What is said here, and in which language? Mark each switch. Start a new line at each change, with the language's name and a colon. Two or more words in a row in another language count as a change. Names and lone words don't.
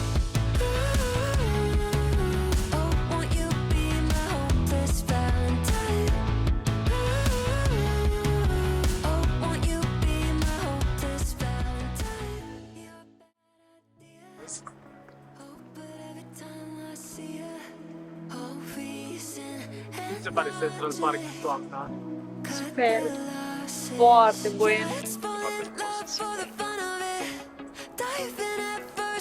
English: Oh, won't you be my hopeless Valentine? Oh, won't you be my hopeless Valentine? You're bad ideas. Oh, but every time I see you, oh, reason
Romanian: Mi se pare Central Park toamna. Sper. Foarte bun.
English: Let's fall in love for the fun of it. Dive in at